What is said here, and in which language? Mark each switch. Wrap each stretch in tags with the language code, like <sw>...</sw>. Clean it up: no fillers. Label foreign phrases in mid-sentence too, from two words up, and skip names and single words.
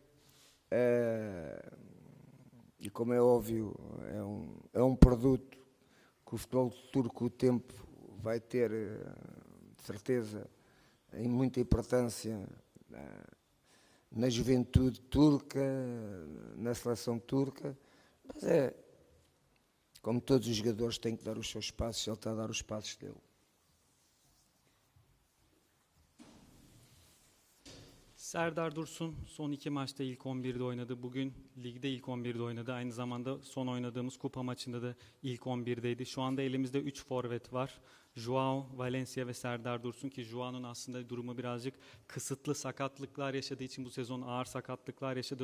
<pt>e como é óbvio, é um produto que o futebol turco, com o tempo, vai ter, de certeza, em muita importância na juventude turca, na seleção turca, mas como todos os jogadores têm que dar os seus passos, ele está a dar os passos dele.</pt> <tr>Serdar Dursun son 2 maçta ilk 11'de oynadı. Bugün ligde ilk 11'de oynadı. Aynı zamanda son oynadığımız kupa maçında da ilk 11'deydi. Şu anda elimizde 3 forvet var. Joao, Valencia ve Serdar Dursun, ki Joao'nun aslında durumu birazcık kısıtlı, sakatlıklar yaşadığı için bu sezon ağır sakatlıklar yaşadı.</tr>